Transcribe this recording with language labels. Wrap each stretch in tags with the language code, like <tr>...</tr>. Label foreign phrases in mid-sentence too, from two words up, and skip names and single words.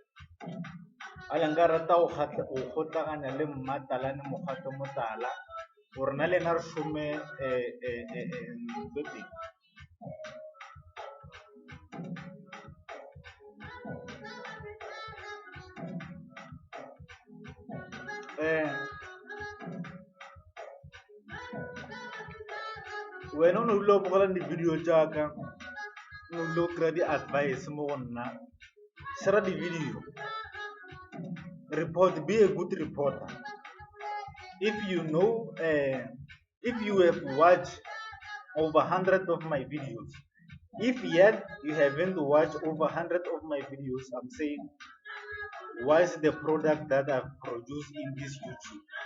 <tn>A le nka rata go tlaganya le Matalane Mokgatla O motala gore nna le ena re šome wena o ne o dule o bogela di-video jaaka o ne o dule o kry-a di-advice mo go nna. Share di-video.</tn> <en>Report, be a good reporter. If you know, if you have watched over 100 of my videos, if yet you haven't watched over 100 of my videos, I'm saying, what is the product that I've produced in this YouTube?</en>